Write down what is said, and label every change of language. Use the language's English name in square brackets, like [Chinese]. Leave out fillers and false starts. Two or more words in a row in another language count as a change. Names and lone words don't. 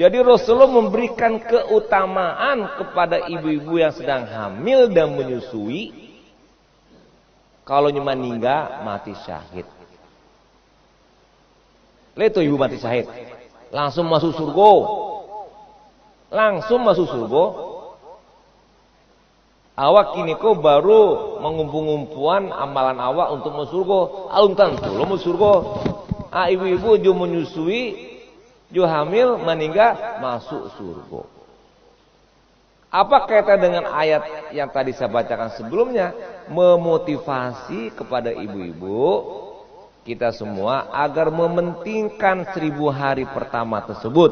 [Indonesian] Jadi Rasulullah memberikan keutamaan kepada ibu-ibu yang sedang hamil dan menyusui. Kalau meninggal mati syahid. Lihat ibu mati syahid, langsung masuk surga. Langsung masuk surga. [Minangkabau] Awak kini kau baru mengumpul-ngumpuan amalan awak untuk masuk surga. Alun tentu lo masuk surga. Ibu-ibu jo menyusui, jo hamil, meninggal, masuk surga. [Indonesian] Apa kaitan dengan ayat yang tadi saya bacakan sebelumnya? Memotivasi kepada ibu-ibu kita semua agar mementingkan 1000 hari pertama tersebut.